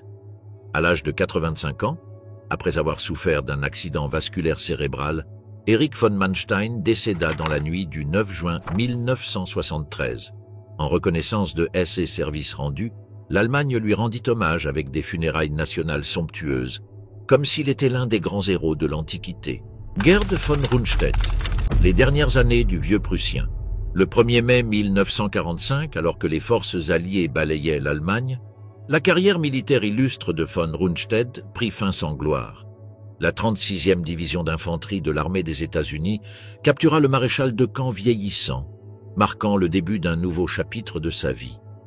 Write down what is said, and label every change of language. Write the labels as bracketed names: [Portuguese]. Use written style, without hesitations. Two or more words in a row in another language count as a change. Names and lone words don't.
[French] À l'âge de 85 ans, après avoir souffert d'un accident vasculaire cérébral, Erich von Manstein décéda dans la nuit du 9 juin 1973. En reconnaissance de ses services rendus, l'Allemagne lui rendit hommage avec des funérailles nationales somptueuses, comme s'il était l'un des grands héros de l'Antiquité. Gerd von Rundstedt, les dernières années du vieux Prussien. Le 1er mai 1945, alors que les forces alliées balayaient l'Allemagne, la carrière militaire illustre de von Rundstedt prit fin sans gloire. La 36e division d'infanterie de l'armée des États-Unis captura le maréchal de camp vieillissant, marquant le début d'un nouveau chapitre de sa vie.